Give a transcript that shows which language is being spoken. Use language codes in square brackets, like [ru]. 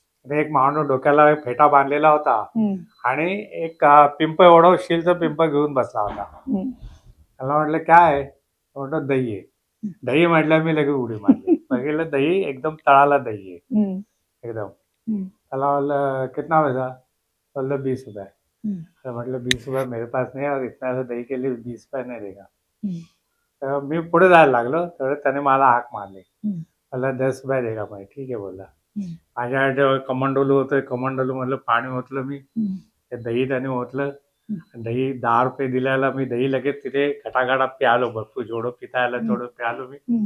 [mr] एक माणूस डोक्याला फेटा बांधलेला होता आणि एक पिंप एवढं शिलचं पिंप घेऊन बसला होता. त्याला म्हटलं काय आहे? म्हटलं दही आहे. दही म्हटलं, मी लगेच उडी मारली. बघितलं दही, एकदम तळाला दही आहे एकदम. त्याला म्हटलं [hi] कितना पैसा? [mr] बोललं 20 रुपये. [hi] म्हटलं 20 रुपये मेरे पास नहीं, और इतना सा दही के लिए 20 रुपये नहीं देगा. [mr] तर मी पुढे जायला लागलो, तर त्याने मला हाक मारली. [hi] मला 10 रुपये देगा. [mr] भाई ठीक आहे बोलला. माझ्या कमंडोलू होतं, कमंडोलू म्हटलं पाणी ओतलं मी, ते दही त्याने ओतलं. दही 10 रुपये दिल्याला मी दही लगेच तिथे गटागटा प्यालो, भरपूर जेवढं पिता आलं तेवढं प्यालो मी.